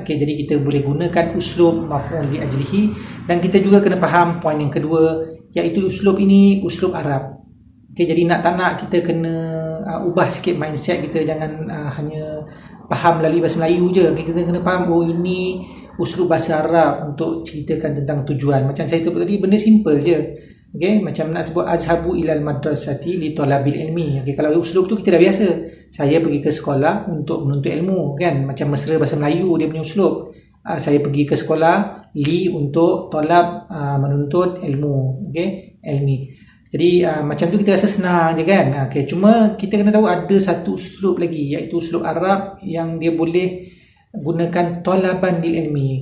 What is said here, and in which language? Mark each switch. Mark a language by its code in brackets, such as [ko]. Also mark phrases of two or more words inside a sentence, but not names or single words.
[ms] Okey, jadi kita boleh gunakan uslub [ar] مفعول لأجله. [ms] Dan kita juga kena faham poin yang kedua, iaitu uslub ini uslub Arab. Okay, jadi nak tak nak kita kena ubah sikit mindset kita. Jangan hanya faham melalui bahasa Melayu je. Okay, kita kena faham, oh ini uslub bahasa Arab untuk ceritakan tentang tujuan. Macam saya sebut tadi, benda simple je. Okay, macam nak sebut [ar] أذهب إلى المدرسة لطلب العلم. [ms] Okay, kalau uslub tu kita dah biasa. Saya pergi ke sekolah untuk menuntut ilmu, kan? Macam mesra bahasa Melayu dia punya uslub. Saya pergi ke sekolah li untuk talab menuntut ilmu. Okay, ilmi. Jadi macam tu kita rasa senang je, kan? Okay, cuma kita kena tahu ada satu uslub lagi, iaitu uslub Arab yang dia boleh gunakan [ar] طلبا للعلم.